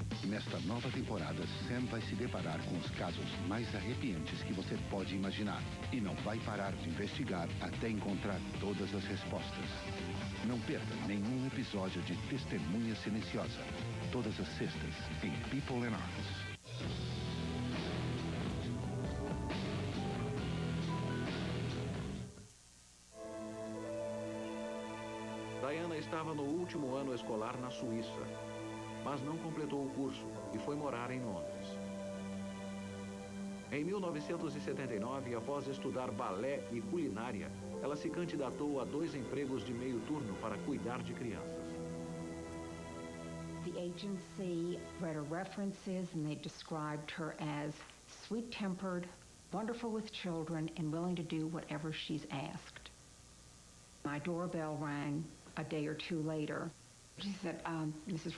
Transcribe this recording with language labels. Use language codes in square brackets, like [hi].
[pt] Nesta nova temporada, Sam vai se deparar com os casos mais arrepiantes que você pode imaginar. E não vai parar de investigar até encontrar todas as respostas. Não perca nenhum episódio de Testemunha Silenciosa. Todas as sextas, em People and Arts. Diana estava no último ano escolar na Suíça, mas não completou o curso e foi morar em Londres. Em 1979, após estudar balé e culinária, ela se candidatou a 2 empregos de meio turno para cuidar de crianças. [en] The agency read her references and they described her as sweet-tempered, wonderful with children, and willing to do whatever she's asked. My doorbell rang a day or 2 later. She said, Mrs.